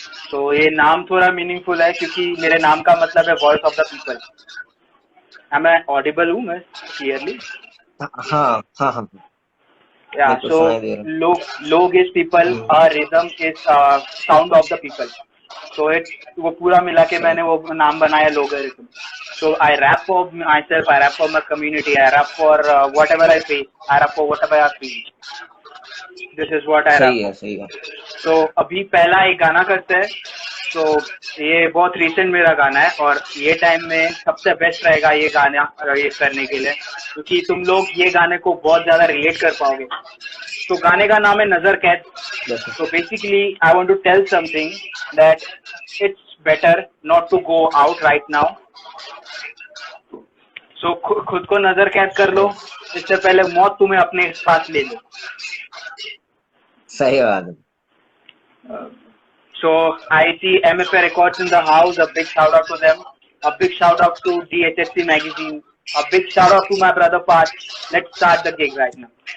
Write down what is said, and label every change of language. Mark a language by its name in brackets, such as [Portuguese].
[Hindi] तो ये नाम थोड़ा मीनिंगफुल है क्योंकि मेरे नाम का मतलब है [English] Voice of the people. [Hindi] मैं ऑडिबल हूँ मैं क्लियरली? हाँ हाँ हाँ, या बिल्कुल सो सुनाई दे रहा [English] लोग is people, rhythm is sound of the people. [Hindi] तो एक वो पूरा मिला के मैंने वो नाम बनाया logarithm. [English] So I rap for myself, I rap for my community, I rap for whatever I feel, I rap for whatever I feel. This is what I rap [Hindi] सही है [English] for. [Hindi] सही है। So अभी पहला एक गाना करते हैं। तो ये बहुत रिसेंट मेरा गाना है और ये टाइम में सबसे बेस्ट रहेगा ये गाना ये करने के लिए, क्योंकि तुम लोग ये गाने को बहुत ज्यादा रिलेट कर पाओगे। तो गाने का नाम है नजर कैद। [English] So basically I want to tell something that it's better not to go out right now. [Hindi] So खुद को नजर कैद कर लो, इससे पहले मौत तुम्हें अपने पास ले लो। सही बात है। [English] So I see MFA Records in the house. A big shout out to them. A big shout out to DHSC magazine. A big shout out to my brother Pat. Let's start the gig right now.